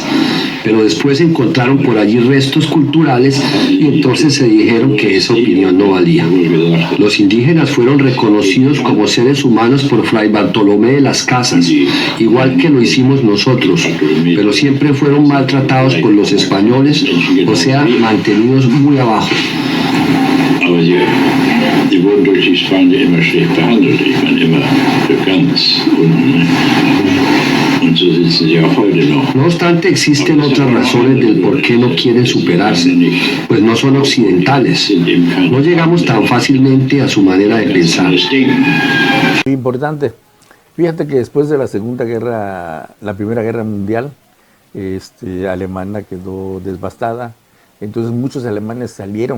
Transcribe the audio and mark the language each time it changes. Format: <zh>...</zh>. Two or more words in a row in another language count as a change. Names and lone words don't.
<es>Pero después encontraron por allí restos culturales y entonces se dijeron que esa opinión no valía. Los indígenas fueron reconocidos como seres humanos por Fray Bartolomé de las Casas, igual que lo hicimos nosotros, pero siempre fueron maltratados por los españoles, o sea, mantenidos muy abajo.</es> <de>Aber die wurden durch die Spanier immer schlecht behandelt, ich meine, immer für ganz unten. Und so sitzen sie auch heute noch.</de> <es>No obstante, existen otras razones del por qué no quieren superarse, pues no son occidentales. No llegamos tan fácilmente a su manera de pensar. Muy importante. Fíjate que después de la Primera Guerra Mundial, alemana quedó devastada, entonces muchos alemanes salieron.</es>